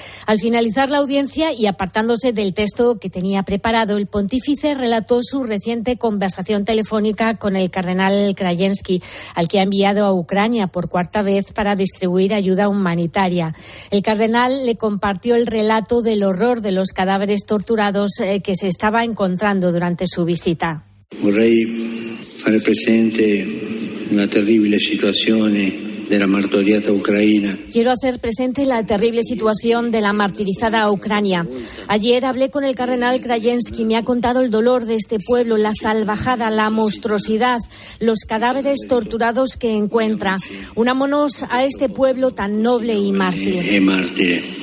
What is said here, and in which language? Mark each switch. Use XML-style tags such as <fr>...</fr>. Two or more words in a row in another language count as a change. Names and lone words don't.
<es>Al finalizar la audiencia y apartándose del texto que tenía preparado, el pontífice relató su reciente conversación telefónica con el cardenal Krajewski, al que ha enviado a Ucrania por cuarta vez para distribuir ayuda humanitaria. El cardenal le compartió el relato del horror de los cadáveres torturados que se estaba encontrando durante su visita.</es> <it>Vorrei fare presente una terrible situazione della martoriata Ucraina.</it> <es>Quiero hacer presente la terrible situación de la martirizada Ucrania. Ayer hablé con el cardenal Krajewski, me ha contado el dolor de este pueblo, la salvajada, la monstruosidad, los cadáveres torturados que encuentra. Unámonos a este pueblo tan noble y mártir.</es>